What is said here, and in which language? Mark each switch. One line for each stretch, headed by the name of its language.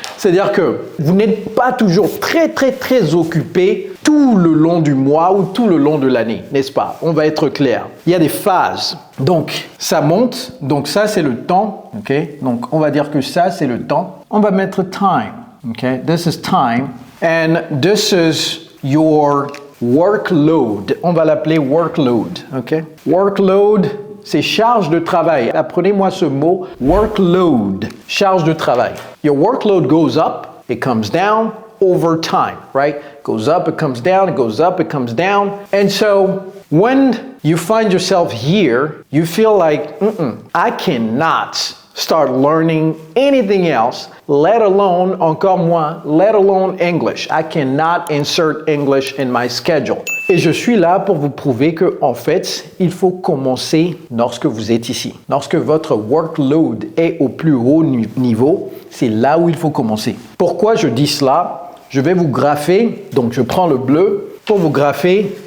French: C'est-à-dire que vous n'êtes pas toujours très occupé tout le long du mois ou tout le long de l'année, n'est-ce pas? On va être clair. Il y a des phases. Donc, ça monte, donc ça c'est le temps, ok? Donc, on va dire que ça c'est le temps. On va mettre time, ok?
English: This is time, and this is your workload.
French: On va l'appeler workload, ok? Workload, c'est charge de travail. Apprenez-moi ce mot, workload, charge de travail.
English: Your workload goes up, it comes down over time, right? Goes up, it comes down, it goes up, it comes down. And so when you find yourself here, you feel like, I cannot start learning anything else, let alone,
French: encore moins,
English: let alone English. I cannot insert English in my schedule.
French: Et je suis là pour vous prouver que, en fait, il faut commencer lorsque vous êtes ici. Lorsque votre workload est au plus haut niveau, c'est là où il faut commencer. Pourquoi je dis cela? Je vais vous grapher, donc je prends le bleu pour vous grapher.